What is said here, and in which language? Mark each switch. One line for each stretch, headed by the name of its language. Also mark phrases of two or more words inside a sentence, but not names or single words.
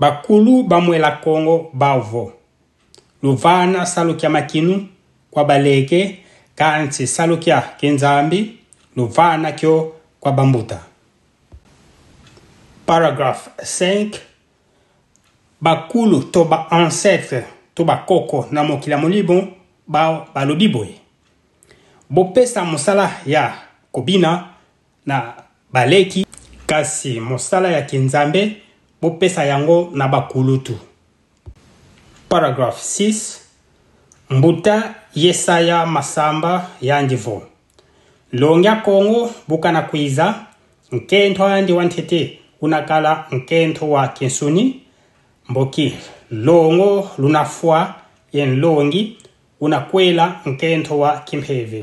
Kongo: bakulu bamwela Kongo bavo. Luvana salukia makinu kwa baleke kanti salukia kenzambi luvana kyo kwa bambuta. Paragraphe 5.
Lingala: Bakulu toba ancêtre toba koko na mokila molibon ba balobiboye. Bopesa mosala ya kobina na baleki kasi mosala ya kenzambe bopesa yango na bakulutu. Paragraphe 6.
Kongo: Mbuta Yesaya Masamba yandivo. Longya Kongo bukana kwiza nkento andi wantete unakala nkento wa kensuni mboki longo lunafua yen longi unakwela nkento wa kimpeve.